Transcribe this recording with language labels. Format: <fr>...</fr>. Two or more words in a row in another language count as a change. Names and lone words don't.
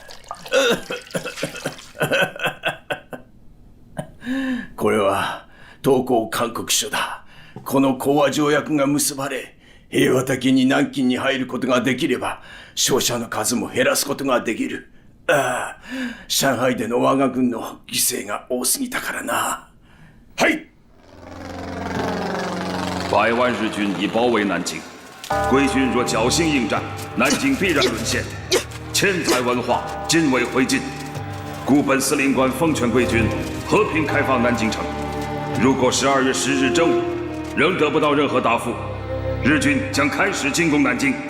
<ja>これは投降勧告書だ。この講和条約が結ばれ、平和的に南京に入ることができれば、傷者の数も減らすことができる。上海での我が軍の犠牲が多すぎたからな。</ja> <zh>嘿，百万日军已包围南京，贵军若侥幸应战，南京必然沦陷，钱财文化尽为灰烬。故本司令官奉劝贵军和平开放南京城。如果12月10日正午仍得不到任何答复，日军将开始进攻南京。</zh>